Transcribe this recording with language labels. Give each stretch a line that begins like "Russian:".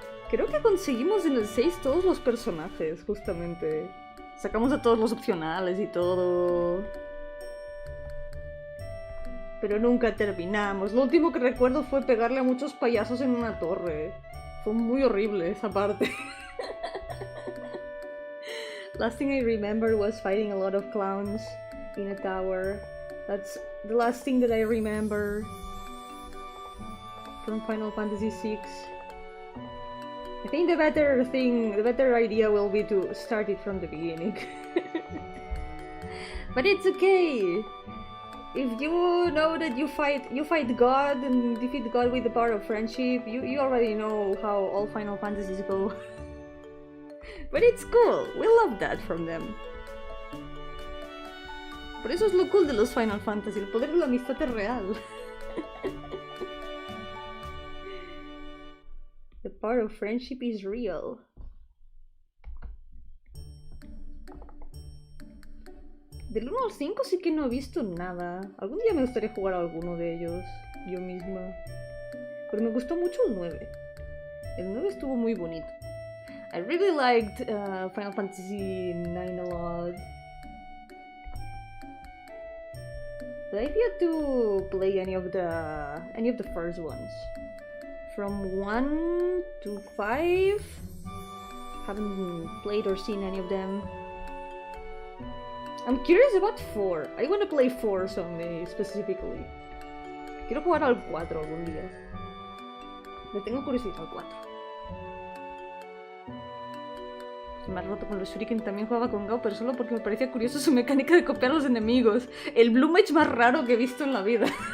Spanish: Creo que conseguimos en el 6 todos los personajes, justamente. Sacamos a todos los opcionales y todo. Pero nunca terminamos. Lo último que recuerdo fue pegarle a muchos payasos en una torre. Fue muy horrible esa parte.
English: Last thing I remember was fighting a lot of clowns in a tower. That's the last thing that I remember from Final Fantasy VI. I think the better idea will be to start it from the beginning. But it's okay! If you know that you fight God and defeat God with the power of friendship, you already know how all Final Fantasies go. But it's cool, we love that from them.
Spanish: Por eso es lo cool de los Final Fantasy, el poder de la amistad es real.
English: The power of friendship is real.
Spanish: Del 1 al 5 sí que no he visto nada. Algún día me gustaría jugar a alguno de ellos, yo misma. Pero me gustó mucho el 9. El 9 estuvo muy bonito.
English: I really liked Final Fantasy 9 a lot. But I've yet to play any of the first ones. From 1 to 5, haven't played or seen any of them. I'm curious about 4. I want to play 4 someday, specifically.
Spanish: Quiero jugar al 4 algún día. Le tengo curiosidad al 4. Me ha roto con los shuriken, también jugaba con Gao, pero solo porque me parecía curioso su mecánica de copiar a los enemigos. El Blue Mage más raro que he visto en la vida.